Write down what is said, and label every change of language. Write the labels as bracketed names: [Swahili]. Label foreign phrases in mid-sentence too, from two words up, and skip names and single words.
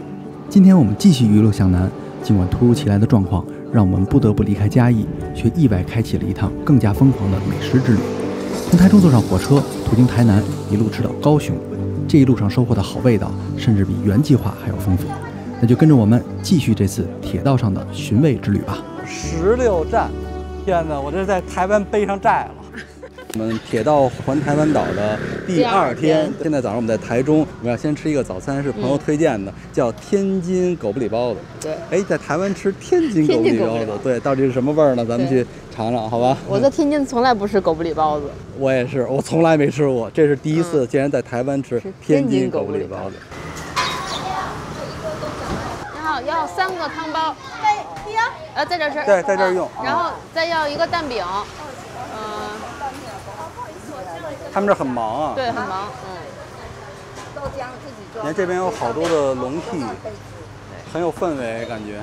[Chinese] 今天我們繼續一路向南，儘管突如其來的狀況讓我們不得不離開嘉義，卻意外開啟了一趟更加瘋狂的美食之旅。從台中坐上火車，途經台南，一路吃到高雄。這一路上收穫的好味道，甚至比原計劃還要豐富。那就跟着我們繼續這次鐵道上的尋味之旅吧。 16站，天哪，我這是在台灣背上債了。我們鐵道環台灣島的第二天，现在早上我们在台中，我们要先吃一個早餐，是朋友推薦的，叫天津狗不理包子。对，哎，在台灣吃天津狗不理包子，對，到底是什麼味兒呢？咱們去嘗嘗，好吧？我在天津從來不吃狗不理包子，我也是，我從來沒吃過，這是第一次，竟然在台灣吃天津狗不理包子。你好，要3個湯包，在這吃，對，在這兒用，然後再要一個蛋餅。他們這很忙啊，對，很忙，豆漿自己做。你看這邊有好多的籠屉，很有氛圍感覺。